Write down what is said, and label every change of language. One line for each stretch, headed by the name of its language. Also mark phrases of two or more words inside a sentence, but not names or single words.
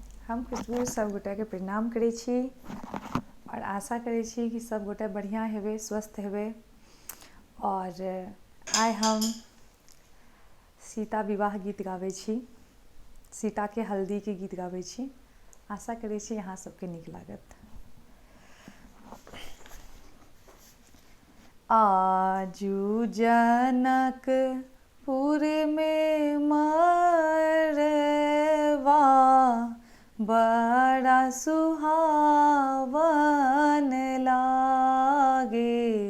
Maithili: हम खुशबू सब गोटा के प्रणाम करै छी और आशा करै छी कि सब गोटा बढ़िया हेबे, स्वस्थ हेबे। और आइ हम सीता विवाह गीत गाबै छी, सीता के हल्दी के गीत गाबै छी। आशा करै छी अहाँ सबके नीक लागत। आजू जनकपुर में मरवा बड़ा सुहावन लागे।